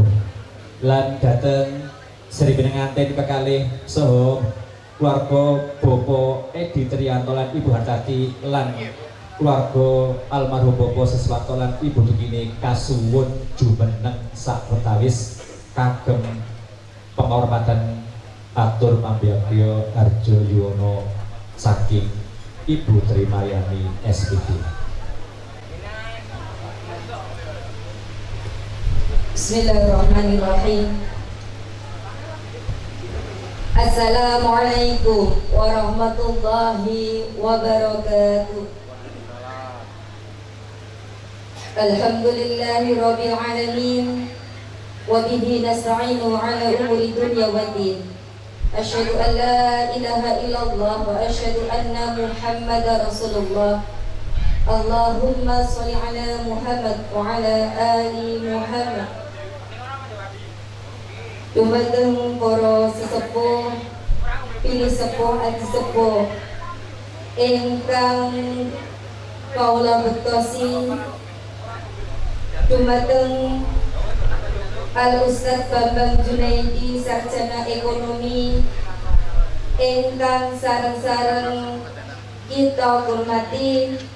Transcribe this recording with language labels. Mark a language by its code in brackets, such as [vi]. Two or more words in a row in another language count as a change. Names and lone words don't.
[jv] Lan dhateng Sri Pinanganten kekalih saha keluarga Bapak Edi Triyanto lan Ibu Hartati lan keluarga almarhum Bapak Seswarto lan Ibu Dukini kasuwun jumeneng sawetawis kagem penghormatan atur pambiyakya Harjo Yuwono saking Ibu Tri Mariani SPD. [ar] بسم الله الرحمن الرحيم. السلام عليكم ورحمة الله وبركاته. الحمد لله رب العالمين وبه نستعين على أمور الدنيا والدين. أشهد أن لا إله إلا الله وأشهد أن محمدا رسول الله. اللهم صل على محمد وعلى آل محمد. [jv] Dumateng para sesepuh, pilih sepuh ati sepuh ingkang kawula bektosi dumateng Al Ustadz Bambang Junaidi sarjana ekonomi ingkang sareng-sareng kita hormati,